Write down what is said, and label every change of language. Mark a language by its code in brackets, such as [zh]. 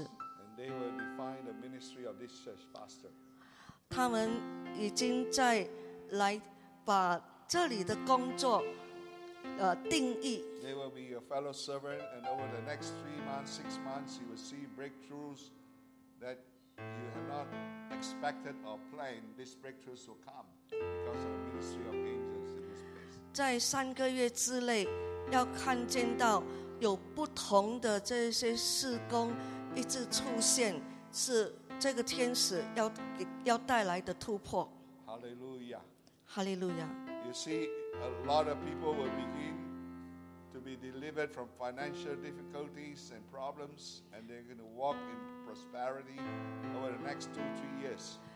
[en] And they will define the ministry of this church, Pastor. [zh] 他们已经在来把这里的工作定义。 [en] They will be your fellow servant, and over the next 3 months, 6 months, you will see breakthroughs that you have not expected or planned. These breakthroughs will come because of the ministry of angels. [zh] 在三个月之内要看见到有不同的这些事工一直出现，是这个天使 要带来的突破。 [en] Hallelujah. Hallelujah. You see, a lot of people will begin to be delivered from financial difficulties and problems, and they're going to walk in prosperity over the next 2-3 years.